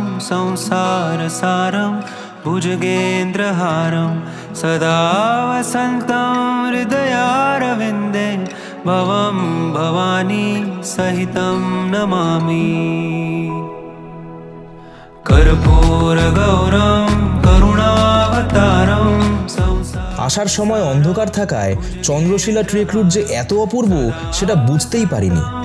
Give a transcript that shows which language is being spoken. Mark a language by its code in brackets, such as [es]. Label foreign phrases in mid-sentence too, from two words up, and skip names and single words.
[sa] संसारसारं भुजगेन्द्रहारं सदा वसन्तं हृदयारविन्दे भवं भवानी सहितं नमामि। कर्पूरगौरं करुणावतारं [bn] আসার সময় অন্ধকার থাকায় চন্দ্রশিলা ট্রেক রুট যে এত অপূর্ব সেটা বুঝতেই পারিনি।